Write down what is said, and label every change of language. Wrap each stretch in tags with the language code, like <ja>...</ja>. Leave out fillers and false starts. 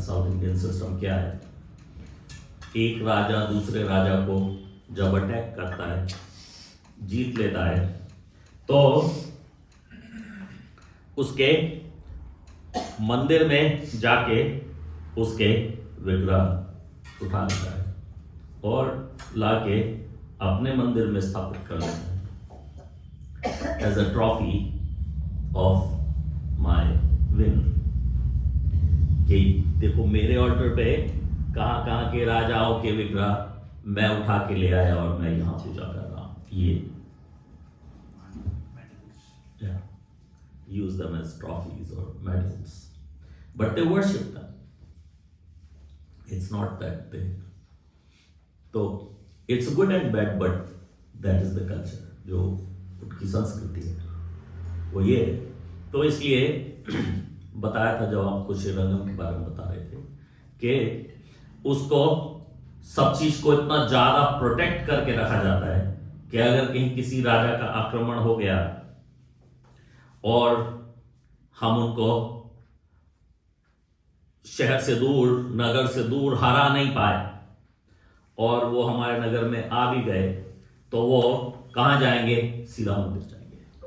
<hi>South Indian system क्या है? एक राजा दूसरे राजा को जब अटैक करता है, जीत लेता है, तो उसके मंदिर में जाके उसके विग्रह उठा लेता है और लाके अपने मंदिर में स्थापित कर लेता है</hi> <en>As a trophy of my win.</en> <hi>कि देखो मेरे ऑल्टर पे कहाँ कहाँ के राजाओं के विग्रह मैं उठा के ले आया और मैं यहाँ पूजा कर रहा हूँ.</hi> <en>ये use them as trophies or medals, but they worship them. It's not that they. So it's good and bad, but that is the culture.</en> <hi>जो उनकी संस्कृति है वो ये है. तो इसलिए बताया था जब आपको श्रीरंगम के बारे में बता रहे थे कि उसको सब चीज को इतना ज्यादा प्रोटेक्ट करके रखा जाता है कि अगर कहीं किसी राजा का आक्रमण हो गया और हम उनको शहर से दूर, नगर से दूर हरा नहीं पाए और वो हमारे नगर में आ भी गए, तो वो कहां जाएंगे? सीधा मंदिर जाएंगे.</hi>